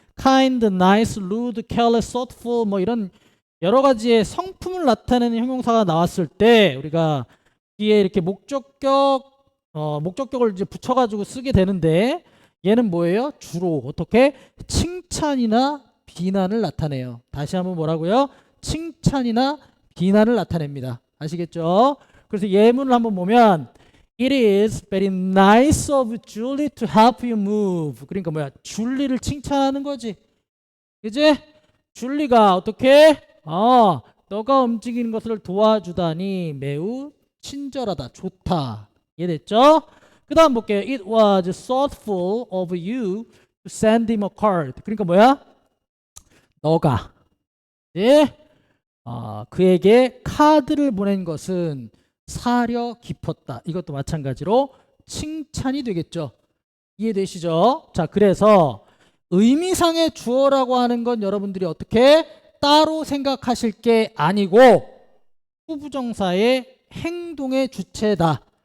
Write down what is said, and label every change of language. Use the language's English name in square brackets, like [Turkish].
[English] kind, nice, rude, careless, thoughtful [Korean] 뭐 이런 여러 가지의 성품을 나타내는 형용사가 나왔을 때 우리가 뒤에 이렇게 목적격을 이제 붙여가지고 쓰게 되는데, 얘는 뭐예요? 주로 어떻게? 칭찬이나 비난을 나타내요. 다시 한번 뭐라고요? 칭찬이나 비난을 나타냅니다. 아시겠죠? 그래서 예문을 한번 보면 [English] It is very nice of Julie to help you move. [Korean] 그러니까 뭐야? 줄리를 칭찬하는 거지. 이제 줄리가 어떻게? 너가 움직이는 것을 도와주다니 매우 친절하다, 좋다. 이해됐죠? 그 다음 볼게요. [English] It was thoughtful of you to send him a card. [Korean] 그러니까 뭐야? 너가 그에게 카드를 보낸 것은 사려 깊었다. 이것도 마찬가지로 칭찬이 되겠죠. 이해되시죠? 자, 그래서 의미상의 주어라고 하는 건 여러분들이 어떻게 따로 생각하실 게 아니고 후부정사의 행동의 주체다.